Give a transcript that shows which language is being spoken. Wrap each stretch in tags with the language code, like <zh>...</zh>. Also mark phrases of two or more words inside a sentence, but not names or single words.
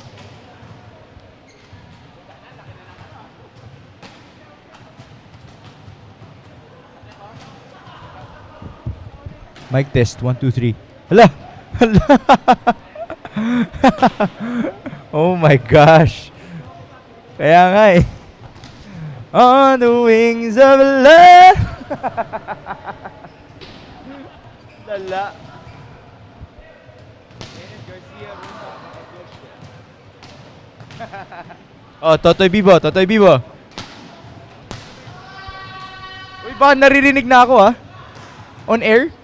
<en>Mic test, 1, 2, 3.</en> <tl>Hala! Hala!</tl> <en>Oh my gosh!</en> <tl>Kaya nga eh.</tl> <en>On the wings of love! Lala.</en> <tl>Oh, Totoy Bibo, Totoy Bibo. Uy, baka naririnig na ako ah.</tl> <en>On air?</en>